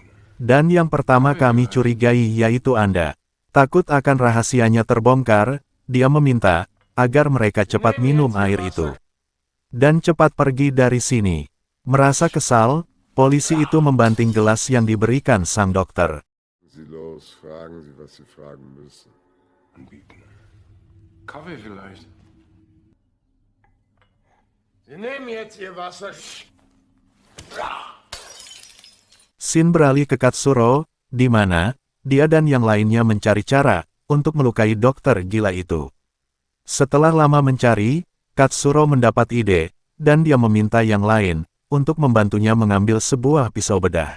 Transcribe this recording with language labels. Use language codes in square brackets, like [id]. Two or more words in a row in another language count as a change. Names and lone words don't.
[id] Dan yang pertama kami curigai yaitu Anda. Takut akan rahasianya terbongkar, dia meminta, agar mereka cepat minum air itu. Dan cepat pergi dari sini. Merasa kesal, polisi itu membanting gelas yang diberikan sang dokter. [de] Sie los, fragen Sie, was Sie fragen müssen. Anbieten. Kaffee vielleicht. Sie nehmen jetzt Ihr Wasser. [id] Scene beralih ke Katsuro, di mana dia dan yang lainnya mencari cara untuk melukai dokter gila itu. Setelah lama mencari, Katsuro mendapat ide, dan dia meminta yang lain untuk membantunya mengambil sebuah pisau bedah.